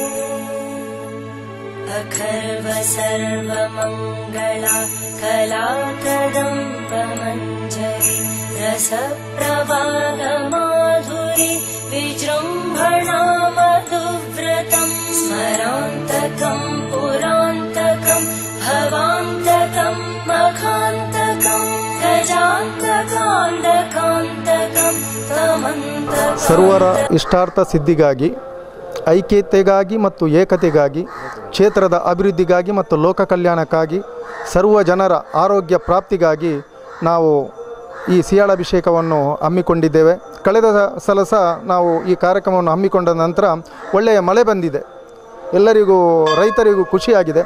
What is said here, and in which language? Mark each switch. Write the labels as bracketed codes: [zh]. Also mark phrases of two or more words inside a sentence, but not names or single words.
[sa] अखर्व सर्वमङ्गला कलाकदम्बमञ्जरी रसप्रवाहमाधुरी विजृम्भणा मधुव्रतं स्मरान्तकं पुरान्तकं भवान्तकं मखान्तकं गजान्तकान्तकान्तकं तमन्तकं [kn] ಸರ್ವರ ಇಷ್ಟಾರ್ಥ ಸಿದ್ಧಿಗಾಗಿ ಐಕ್ಯತೆಗಾಗಿ ಮತ್ತು ಏಕತೆಗಾಗಿ ಕ್ಷೇತ್ರದ ಅಭಿವೃದ್ಧಿಗಾಗಿ ಮತ್ತು ಲೋಕ ಕಲ್ಯಾಣಕ್ಕಾಗಿ ಸರ್ವ ಜನರ ಆರೋಗ್ಯ ಪ್ರಾಪ್ತಿಗಾಗಿ ನಾವು ಈ ಸಿಯಾಳಾಭಿಷೇಕವನ್ನು ಹಮ್ಮಿಕೊಂಡಿದ್ದೇವೆ. ಕಳೆದ ಸಲ ಸಹ ನಾವು ಈ ಕಾರ್ಯಕ್ರಮವನ್ನು ಹಮ್ಮಿಕೊಂಡ ನಂತರ ಒಳ್ಳೆಯ ಮಳೆ ಬಂದಿದೆ, ಎಲ್ಲರಿಗೂ ರೈತರಿಗೂ ಖುಷಿಯಾಗಿದೆ.